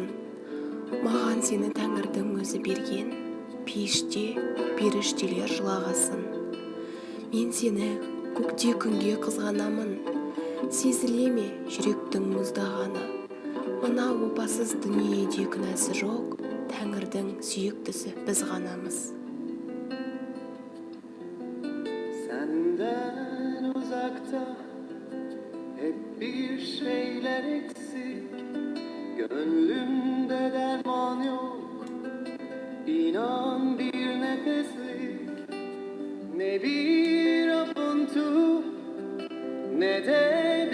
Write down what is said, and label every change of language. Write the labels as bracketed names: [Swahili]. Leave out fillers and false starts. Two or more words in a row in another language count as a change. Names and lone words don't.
[Kazakh] Маған сені Тәңірдің өзі берген, пейіште періштелер жылағасын. Мен сені көкте күнге қызғанамын, сезіле ме жүректің мұздағаны. Мына опасыз дүниеде күнәсі жоқ, Тәңірдің сүйіктісі біз ғанамыз. [Turkish] Senden uzakta hep bir şeyler eksik, gönlümde derman yok, inan bir nefeslik, ne bir apuntu ne de